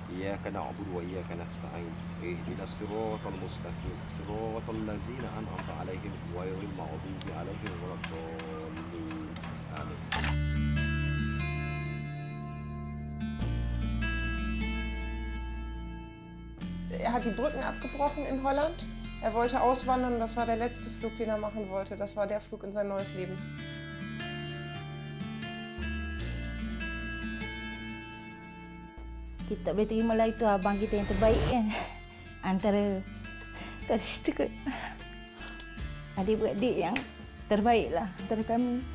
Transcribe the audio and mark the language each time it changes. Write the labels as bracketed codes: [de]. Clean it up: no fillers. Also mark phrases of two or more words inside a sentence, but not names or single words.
[ar] إياك نعبد وإياك نستعين اهدنا الصراط المستقيم صراط الذين أنعمت عليهم غير المغضوب عليهم ولا الضالين آمين. [de] Er hat die Brücken abgebrochen in Holland. Er wollte auswandern und das war der letzte Flug, den er machen wollte. Das war der Flug in sein neues Leben. [ms] Kita tak boleh terima lah itu abang kita yang terbaik kan. Antara kita kot. Adik-beradik yang terbaik lah antara kami.